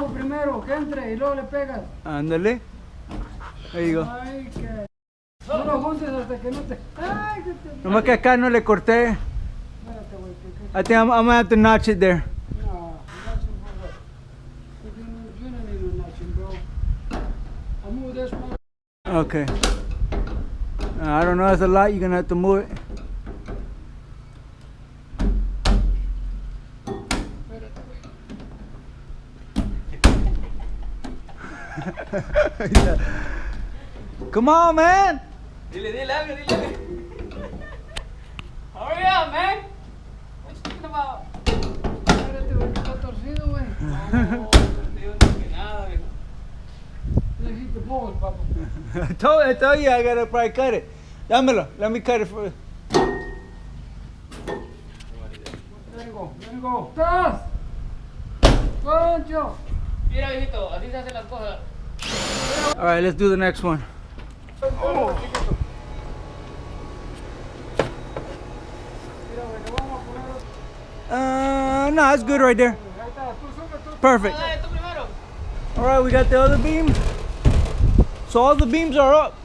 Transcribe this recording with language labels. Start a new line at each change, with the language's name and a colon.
Spanish: abajo primero, que entre y luego le pegas.
English: Ándale. There you go.
Spanish: Ay, que. No lo juntes hasta que no te. Ay, que te. Nomás que acá no le corté. Espérate, güey, que.
English: I think I'm gonna have to notch it there. No, notching for what? You don't need no notching, bro. I move this one. Okay. I don't know, that's a lot. You're gonna have to move it. Come on, man.
Spanish: Dile algo, dile algo.
English: Hurry up, man. What you talking about?
Spanish: Espérate, güey, que está torcido, güey. No, tío, no que nada, viejo. Necesito balls, papá.
English: I told you I gotta probably cut it. Dámelo. Let me cut it for. There you go, there you go.
Spanish: ¡Estás! ¡Concho! Mira, viejito, así se hacen las cosas.
English: All right, let's do the next one.
Spanish: Mira, güey, le vamos a poner.
English: No, it's good right there.
Spanish: Ahí está, tú sube, tú.
English: Perfect.
Spanish: Dale, tú primero.
English: All right, we got the other beam. So all the beams are up.